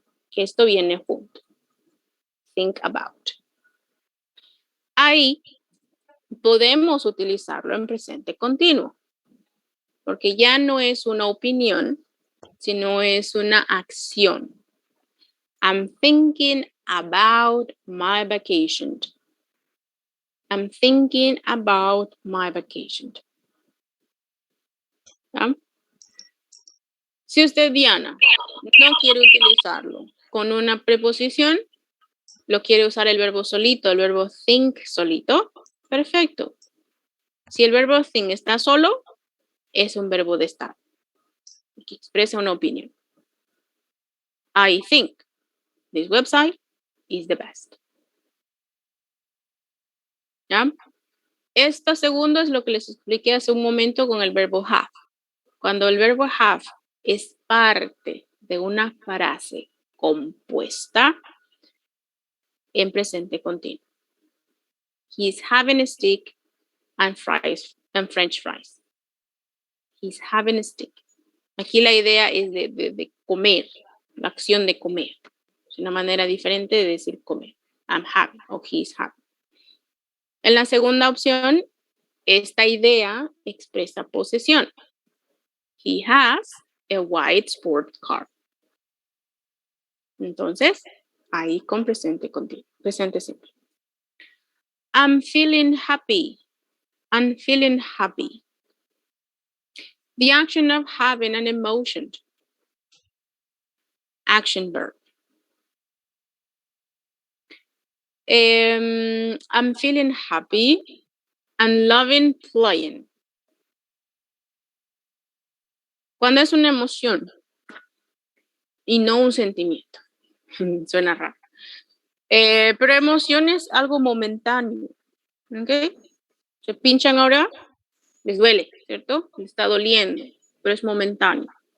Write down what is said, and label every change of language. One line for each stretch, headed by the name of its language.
Spanish: Que esto viene junto.
English: Think about.
Spanish: Ahí podemos utilizarlo en presente continuo, porque ya no es una opinión, sino es una acción.
English: I'm thinking about my vacation. I'm thinking about my vacation.
Spanish: ¿Ya? Si usted, Diana, no quiere utilizarlo con una preposición, lo quiere usar el verbo solito, el verbo think solito, perfecto. Si el verbo think está solo, es un verbo de estar, que expresa una opinión.
English: I think this website is the best.
Spanish: ¿Ya? Esto segundo es lo que les expliqué hace un momento con el verbo have. Cuando el verbo have es parte de una frase compuesta en presente continuo.
English: He's having a steak and fries and French fries. He's having a steak.
Spanish: Aquí la idea es de comer, la acción de comer. Es una manera diferente de decir comer.
English: I'm having
Spanish: o
English: he's having.
Spanish: En la segunda opción, esta idea expresa posesión.
English: He has a white sport car.
Spanish: Entonces, ahí con presente continuo, presente simple.
English: I'm feeling happy. I'm feeling happy. The action of having an emotion. Action verb. I'm feeling happy and loving playing.
Spanish: Cuando es una emoción y no un sentimiento. Suena raro. Pero emoción es algo momentáneo. ¿Ok? Se pinchan ahora, les duele, ¿cierto? Les está doliendo, pero es momentáneo.